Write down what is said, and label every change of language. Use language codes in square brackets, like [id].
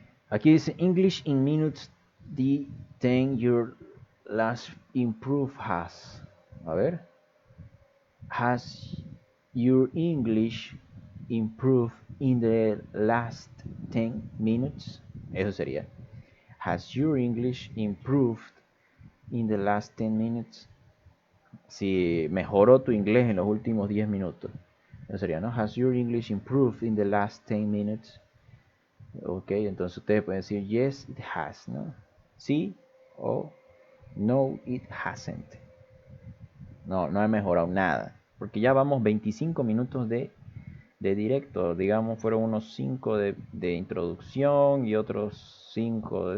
[es] Aquí dice [en] English in minutes the 10 your last improve has. [es] A ver. [en] Has your English improved in the last 10 minutes? [es] Eso sería. [en] Has your English improved in the last 10 minutes? [es] Si mejoró tu inglés en los últimos 10 minutos. Eso sería, ¿no? [en] Has your English improved in the last 10 minutes? [es] Ok, entonces ustedes pueden decir [en] yes, it has, [es] ¿no? Sí o no, [en] it hasn't. [es] No, no ha mejorado nada. Porque ya vamos 25 minutos de directo. Digamos, fueron unos 5 de introducción y otros 5 de...